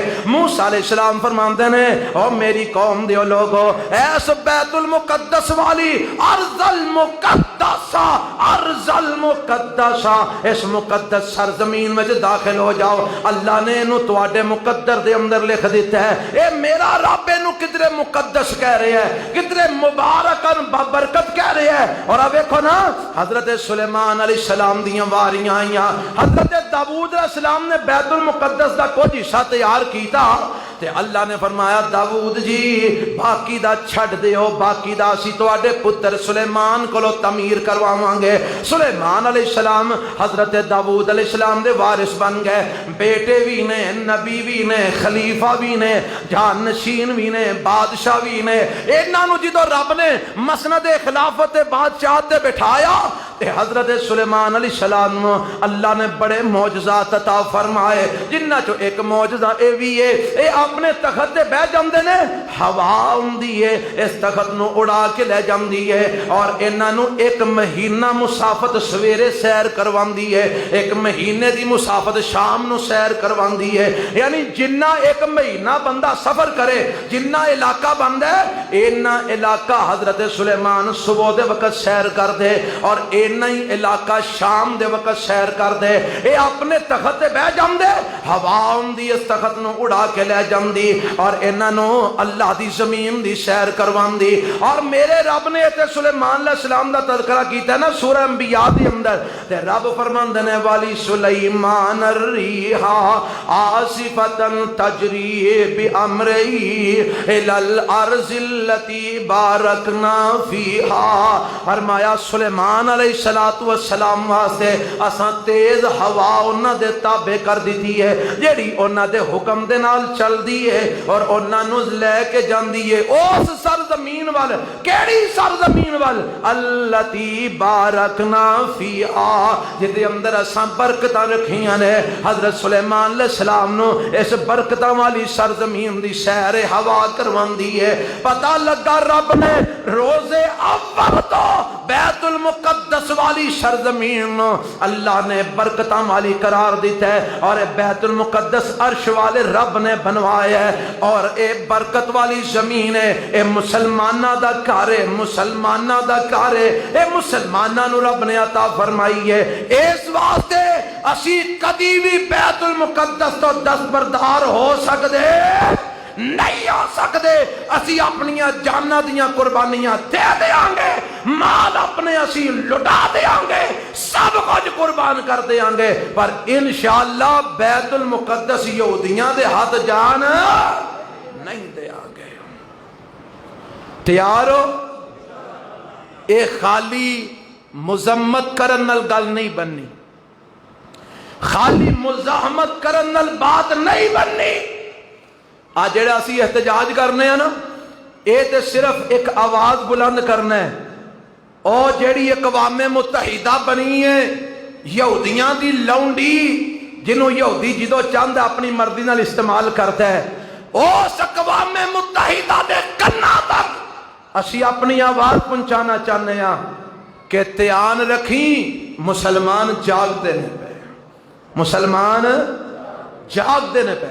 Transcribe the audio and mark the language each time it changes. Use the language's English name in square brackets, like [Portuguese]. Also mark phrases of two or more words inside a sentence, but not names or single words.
[Punjabi] موسیٰ علیہ السلام فرماندے نے او میری قوم دیو لوگو ایس بیت المقدس والی ارض المقدسہ ارض المقدسہ [Urdu] اس مقدس سرزمین میں داخل ہو جاؤ. [Punjabi] اللہ نے انہوں تواڈے مقدر دے اندر لکھ دیتا ہے. اے میرا رب انہوں کدرے مقدس کہہ رہے ہیں, کدرے مبارکن بابرکت کہہ رہے ہیں. اور اب دیکھو نا حضرت سلیمان علیہ السلام دیاں واریاں آئیاں, حضرت داؤد علیہ السلام نے بیت المقدس دا کچھ حصہ تیار کیتا تے اللہ نے فرمایا داؤد جی باقی دا چھڑ دیو, باقی دا اسی تواڈے پتر سلیمان کولو تعمیر کرواواں گے. سلیمان علیہ السلام حضرت داؤد علیہ السلام دے وارث بن گئے. بیٹے بھی نے, نبی بھی نے, خلیفہ بھی نے, جان نشین بھی نے, بادشاہ بھی نے. انہاں نو جدوں رب نے مسند خلافت بادشاہ تے بٹھایا تے حضرت سلیمان علیہ السلام اللہ نے بڑے معجزات عطا فرمائے. جنہ چو ایک معجزہ اے وی ہے اے اپنے تخت تے بہ جاندے نے, ہوا ہوندی ہے اس تخت نو اڑا کے لے جاندی ہے اور انہاں نو ایک مہینہ مسافت سویرے سیر کرواندی ہے, ایک مہینے دی مسافت شام نو سیر کرواندی ہے. یعنی جنہ ایک مہینہ بندہ سفر کرے, جنہ علاقہ بندہ ہے اینا علاقہ حضرت سلیمان صبح دے وقت سیر کر دے اور اینا ہی علاقہ شام دے وقت سیر کر دے. اے اپنے تخت تے بہ جاندے, ہوا ہوندی اس تخت نو اڑا کے لے جاندی اور انہاں نو اللہ دی زمین دی سیر کرواندی. اور میرے رب نے تے سلیمان علیہ السلام دا تذکرہ کیتا ہے نا سورہ انبیاء دی اندر, تے رب فرماندے نے [Arabic] والی سلیمان الریحا عاصفۃ تجری بامرہ الی الارض التی بارکنا فیہا. [Punjabi] فرمایا سلیمان علیہ السلام واسطے اساں تیز ہوا انہاں دے تابع کر دیتی ہے جیڑی انہاں دے حکم دے نال چل دی ہے اور انہاں نو لے کے جاندی ہے اس سرزمین وال. کیڑی سرزمین وال؟ [Arabic] التی بارکنا فیہا, [Punjabi] جدے اندر اساں برکتاں رکھیاں نے. حضرت سلیمان علیہ السلام نو اس برکتاں والی سرزمین دی سیر ہوا کرواندی ہے. پتہ لگا رب نے روز اول تو بیت المقدس والی سرزمین نو اللہ نے برکتاں والی قرار دیتا ہے اور بیت المقدس عرش والے رب نے بنوایا ہے اور اے برکت والی زمین ہے. اے مسلمانہ دا گھر ہے, مسلمانہ دا گھر ہے, اے مسلمانہ نو رب نے عطا فرمائی ہے. اس واسطے اسی کدی بھی بیت المقدس تو دستبردار ہو سکدے نہیں ہو سکتے. اسی اپنی جاناں دیاں قربانیاں دے دیاں گے, مال اپنے اسی لٹا دیاں گے, سب کچھ قربان کر دیاں گے, پر انشاءاللہ بیت المقدس یہودیاں دے ہاتھ جان نہیں دیاں گے. تیار ہو؟ اے خالی مذمت کرن نال گل نہیں بننی, خالی مزاحمت کرن نال بات نہیں بننی. آج جڑا اسی احتجاج کرنے ہیں نا اے تے صرف ایک آواز بلند کرنا ہے. او جیڑی اقوام متحدہ بنی ہے یہودیاں دی لونڈی جنہوں یہودی جدو چاند اپنی مرضی نال استعمال کرتا ہے, اس اقوام متحدہ دے کنا تک اسی اپنی آواز پہنچانا چاہنے ہیں کہ دھیان رکھیں مسلمان جاگ دینے پہ, مسلمان جاگ دینے پہ.